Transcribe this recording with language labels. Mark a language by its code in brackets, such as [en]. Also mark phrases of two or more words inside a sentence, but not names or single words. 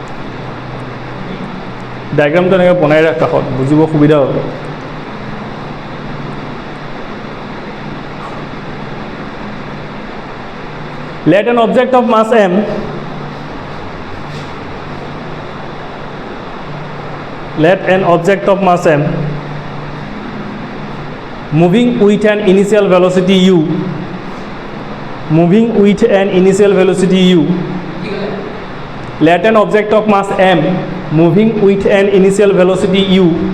[as] ডায়াগ্ৰামটো এনেকৈ বনাই ৰাখ কাখত বুজিব সুবিধা হ'ব [en] let an object of mass m let an object of mass m moving with an initial velocity u let an object of mass m moving with an initial velocity u